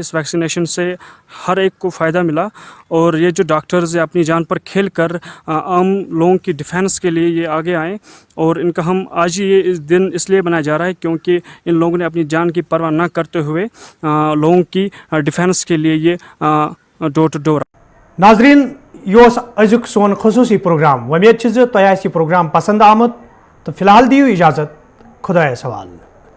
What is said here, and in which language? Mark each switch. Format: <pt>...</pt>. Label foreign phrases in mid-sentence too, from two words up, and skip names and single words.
<hi>इस वैक्सीनेशन से हर एक को फ़ायदा मिला और ये जो डॉक्टर्स है अपनी जान पर खेल कर आम लोगों की डिफेंस के लिए ये आगे आए और इनका हम आज ये इस दिन इसलिए बनाया जा रहा है क्योंकि इन लोगों ने अपनी जान की परवाह न करते हुए लोगों की डिफेंस के लिए ये</hi> <en>door to door.</en> <ks>नाजरीन यह अजुक सोन खसूसी प्रोग्राम उम्मीद तह प्रोग्राम पसंद आमुत तो फिलहाल दियो इजाज़त खुदा सवाल.</ks>